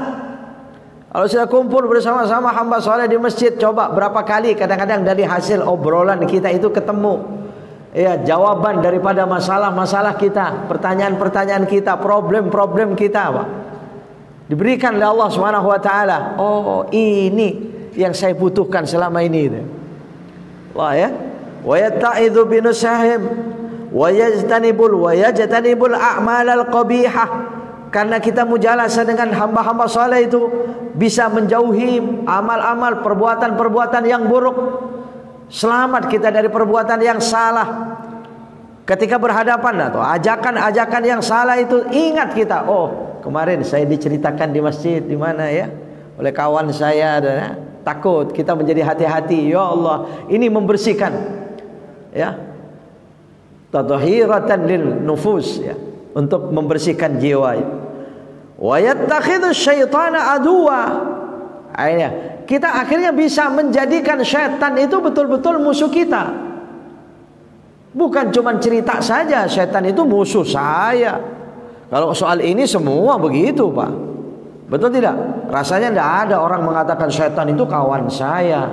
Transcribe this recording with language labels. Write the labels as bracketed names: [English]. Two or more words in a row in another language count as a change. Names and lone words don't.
[Indonesian] Kalau sudah kumpul bersama-sama hamba saleh di masjid, coba berapa kali kadang-kadang dari hasil obrolan kita itu ketemu ya jawaban daripada masalah-masalah kita, pertanyaan-pertanyaan kita, problem-problem kita, Pak. Diberikan oleh Allah [Arabic] سبحانه وتعالى. [Indonesian] Oh, ini yang saya butuhkan selama ini. Wah ya. [Arabic] ويتعظ بنصحهم ويجتنب الأعمال القبيحة. [Indonesian] Karena kita mujalasah dengan hamba-hamba saleh itu bisa menjauhi amal-amal, perbuatan-perbuatan yang buruk. Selamat kita dari perbuatan yang salah. Ketika berhadapan atau ajakan-ajakan yang salah itu, ingat kita, oh kemarin saya diceritakan di masjid di mana ya oleh kawan saya, dan takut kita menjadi hati-hati. [Arabic] يا الله, [Indonesian] ini membersihkan ya, [Arabic] تطهيرا للنفوس [Indonesian] ya, untuk membersihkan jiwa. [Arabic] ويتخذ الشيطان عدوا. [Indonesian] Akhirnya kita akhirnya bisa menjadikan syaitan itu betul-betul musuh kita. Bukan cuma cerita saja syaitan itu musuh saya. Kalau soal ini semua begitu, Pak. Betul tidak? Rasanya tidak ada orang mengatakan syaitan itu kawan saya.